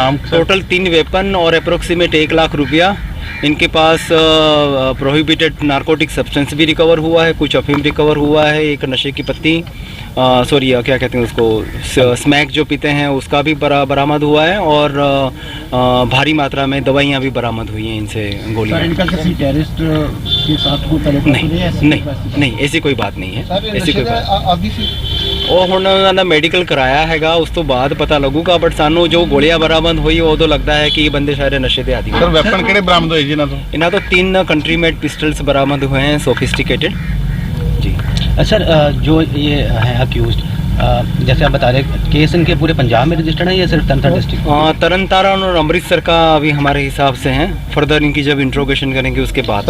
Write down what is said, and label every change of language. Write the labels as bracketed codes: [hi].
[hi] Total 3 weapon और approximate 1 lakh रुपया। इनके पास प्रोहिबिटेड नारकोटिक सब्सटेंस भी रिकवर हुआ है, कुछ अफीम रिकवर हुआ है, एक नशे की पत्ती क्या कहते हैं उसको, स्मैक जो पीते हैं उसका भी बरामद हुआ है, और भारी मात्रा में दवाइयाँ भी बरामद हुई हैं इनसे, गोलियाँ। इनका किसी टेररिस्ट के साथ नहीं, ऐसी कोई बात नहीं है, ऐसी कोई बात। [pa] ਉਹ ਹੁਣ ਉਹਨਾਂ ਦਾ ਮੈਡੀਕਲ ਕਰਾਇਆ ਹੈਗਾ, ਉਸ ਤੋਂ ਬਾਅਦ ਪਤਾ ਲੱਗੂਗਾ। ਬਟ ਸਾਨੂੰ ਜੋ ਗੋਲੀਆਂ ਬਰਾਮਦ ਹੋਈ ਉਦੋਂ ਲੱਗਦਾ ਹੈ ਕਿ ਇਹ ਬੰਦੇ ਸਾਰੇ ਨਸ਼ੇ ਦੇ ਆਦੀ। ਸਰ ਵੈਪਨ ਕਿਹੜੇ ਬਰਾਮਦ ਹੋਏ ਜੀ ਇਹਨਾਂ ਤੋਂ? ਇਹਨਾਂ ਤੋਂ [hi] 3 कंट्री मेड पिस्टल्स बरामद हुए हैं, सोफिस्टिकेटेड जी। सर जो ये है अक्यूज, जैसे आप बता रहे केस इनके पूरे पंजाब में रजिस्टर्ड है या सिर्फ तरन तारण डिस्ट्रिक्ट? तरन तारण और अमृतसर का अभी हमारे हिसाब से हैं। फर्दर इनकी जब इंट्रोगेशन करेंगे उसके बाद।